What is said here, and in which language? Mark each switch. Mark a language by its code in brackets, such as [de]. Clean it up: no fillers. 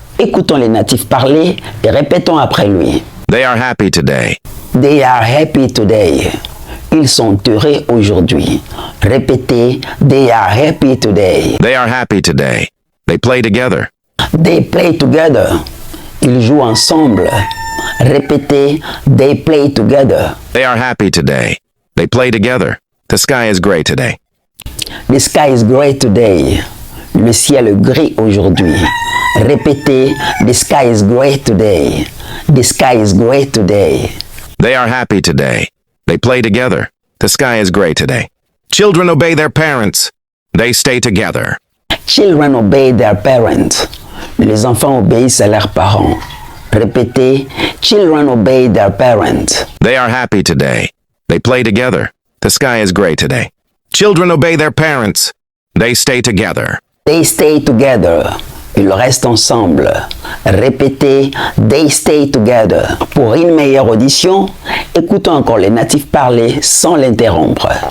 [fr] Écoutons les natifs parler et répétons après lui. [en] They are happy today. They are happy today. [fr] Ils sont heureux aujourd'hui. Répétez, [en] they are happy today. They are happy today. They play together. They play together. [fr] Ils jouent ensemble. Répétez, [en] they play together. They are happy today. They play together. The sky is gray today. The sky is gray today. [fr] Le ciel est gris aujourd'hui. Répétez, [en] the sky is gray today. The sky is gray today. They are happy today. They play together. The sky is gray today. Children obey their parents. They stay together. Children obey their parents. [fr] Les enfants obéissent à leurs parents. Répétez, [en] children obey their parents. They are happy today. They play together. The sky is gray today. Children obey their parents. They stay together. They stay together. [fr] Ils restent ensemble. Répétez [en] they stay together. [fr] Pour une meilleure audition, écoutons encore les natifs parler sans l'interrompre.